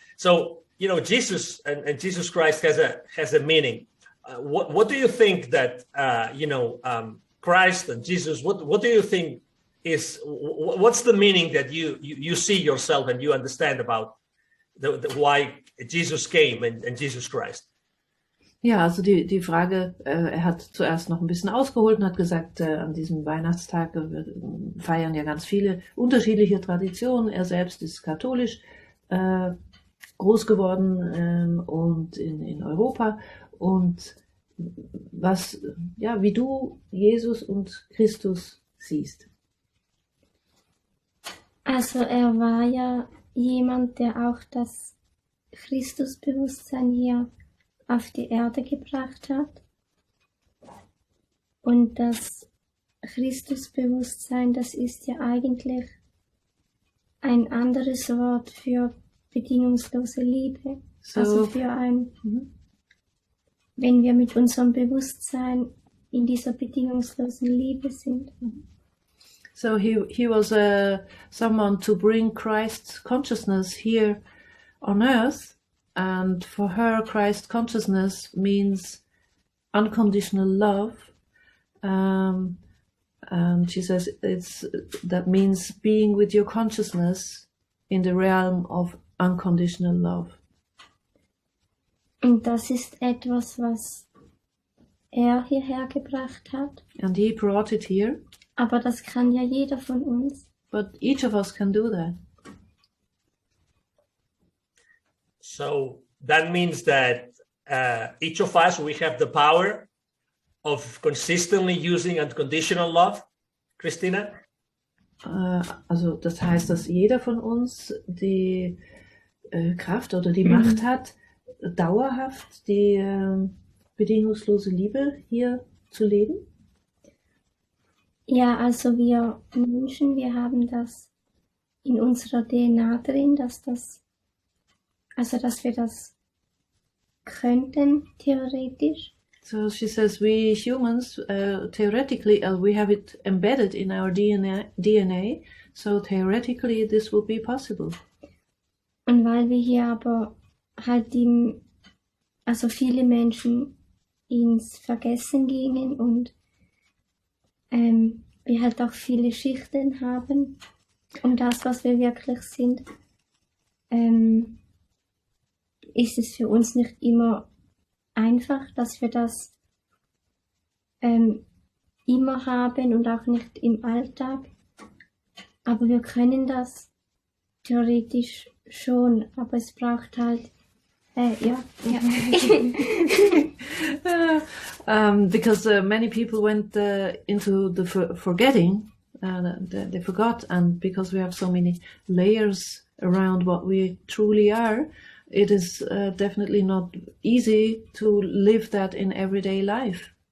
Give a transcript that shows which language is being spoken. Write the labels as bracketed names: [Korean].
[English] So, you know, Jesus and Jesus Christ has a meaning. What do you think that, you know, Christ and Jesus, what do you think what's the meaning that you see yourself and you understand about the why Jesus came and Jesus Christ? [German] Ja, also die Frage, er hat zuerst noch ein bisschen ausgeholt und hat gesagt, an diesem Weihnachtstag feiern ja ganz viele unterschiedliche Traditionen. Er selbst ist katholisch groß geworden und in Europa. Und was, ja, wie du Jesus und Christus siehst. Also er war ja jemand, der auch das Christusbewusstsein hier auf die Erde gebracht hat. Und das Christusbewusstsein, das ist ja eigentlich ein anderes Wort für bedingungslose Liebe. So, also für wenn wir mit unserem Bewusstsein in dieser bedingungslosen Liebe sind. [English] So he was someone to bring Christ's consciousness here on earth, and for her Christ consciousness means unconditional love, and she says that means being with your consciousness in the realm of unconditional love. [German] Und das ist etwas, was er hierher gebracht hat. [English] And he brought it here. [German] Aber das kann ja jeder von uns. [English] But each of us can do that. So that means that each of us, we have the power of consistently using unconditional love, Christina? [German] Also das heißt, dass jeder von uns die Kraft oder die Macht hat, dauerhaft die bedingungslose Liebe hier zu leben? Ja, also wir Menschen, wir haben das in unserer DNA drin, dass wir das könnten, theoretisch. [English] So she says we humans, theoretically, we have it embedded in our DNA, so theoretically this will be possible. [German] Und weil wir hier aber halt viele Menschen ins Vergessen gingen und wir halt auch viele Schichten haben, um das, was wir wirklich sind, ist es für uns nicht immer einfach, dass wir das immer haben und auch nicht im Alltag. Aber wir können das theoretisch schon, aber es braucht halt, ja. [English] Because many people went into the forgetting, they forgot, and because we have so many layers around what we truly are, it is definitely not easy to live that in everyday life.